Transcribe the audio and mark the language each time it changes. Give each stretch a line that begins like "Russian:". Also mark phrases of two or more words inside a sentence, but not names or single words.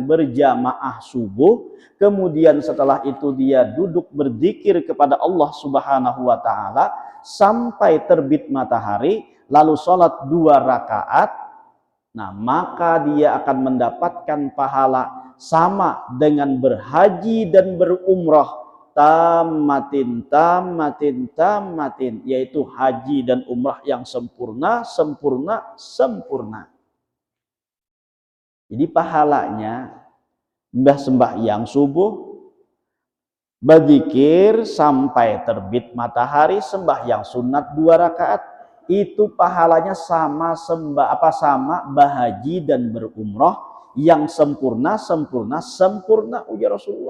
Indonesian: berjamaah subuh, kemudian setelah itu dia duduk berzikir kepada Allah
Arabic: سبحانه وتعالى
Indonesian: sampai terbit matahari, lalu sholat 2 rakaat, nah maka dia akan mendapatkan pahala sama dengan berhaji dan berumrah,
Arabic: تامة تامة تامة,
Indonesian: yaitu haji dan umrah yang sempurna, sempurna, sempurna. Jadi pahalanya mbah sembahyang subuh, berzikir sampai terbit matahari, sembahyang sunat 2 rakaat, itu pahalanya sama sama bahaji dan berumrah yang sempurna, sempurna, sempurna, ujar Rasulullah.